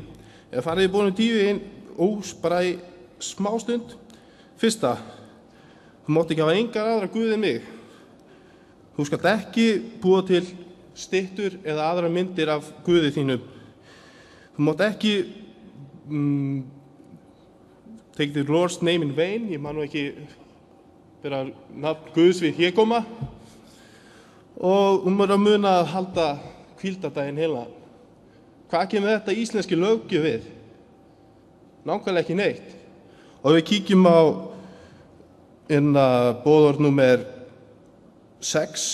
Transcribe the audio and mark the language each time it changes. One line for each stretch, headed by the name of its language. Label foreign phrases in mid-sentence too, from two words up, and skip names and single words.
Icelandic: Ef farið í boðið 10 bara í smá stund. Fyrsta, þú mátt ekki hafa engar aðra guð en mig. Þú skalt ekki búa til styttur eða aðra myndir af guði þínum. Þú mátt ekki
English: take the Lord's name in vain.
Icelandic: Ég man nú ekki vera nafn Guðs við hégóma. Og að muna að halda hvíldardaginn heila. Hvað kemur þetta íslenski löggjöf við? Nákvæmlega ekki neitt. Og við kíkjum á boðorð númer 6.